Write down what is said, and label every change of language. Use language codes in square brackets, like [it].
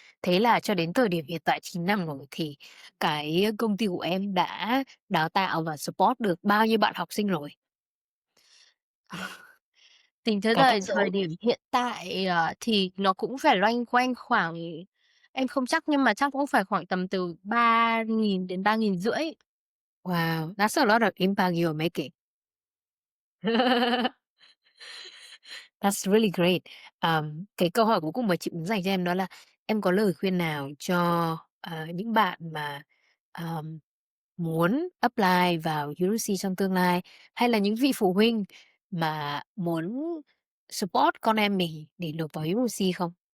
[vi] Thế là cho đến thời điểm hiện tại 9 năm rồi thì cái công ty của em đã đào tạo và support được bao nhiêu bạn học sinh rồi? Tính tới Cái con thời điểm hiện tại, thì nó cũng phải loanh quanh khoảng em không chắc nhưng mà chắc cũng phải khoảng tầm từ 3.000 đến 3.500. [en] Wow, that's a lot of impact you're making. That's really great. [vi] Cái câu hỏi cuối cùng mà chị muốn dành cho em đó là em có lời khuyên nào cho, những bạn mà, ờm, muốn apply vào USC trong tương lai, hay là những vị phụ huynh mà muốn support con em mình để nộp vào USC không?